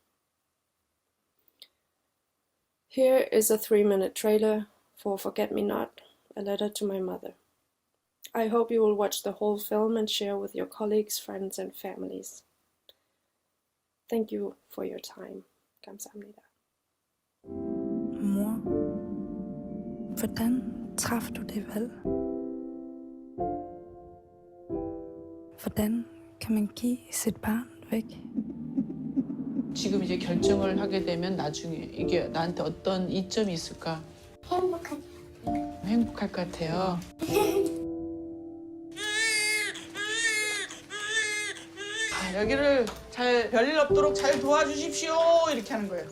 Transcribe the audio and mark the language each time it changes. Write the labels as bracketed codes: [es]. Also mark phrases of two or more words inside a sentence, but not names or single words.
[en] Here is a 3-minute trailer for Forget Me Not, a letter to my mother. I hope you will watch the whole film and share with your colleagues, friends, and families. Thank you for your time. [ko] 감사합니다. [da] Mor, hvordan træffer du det valg? Hvordan kan man give sit barn væk? [ko] 지금 이제 결정을 하게 되면 나중에 이게 나한테 어떤 이점이 있을까? 행복할 것 같아요. 여기를 잘 별일 없도록 잘 도와주십시오 이렇게 하는 거예요.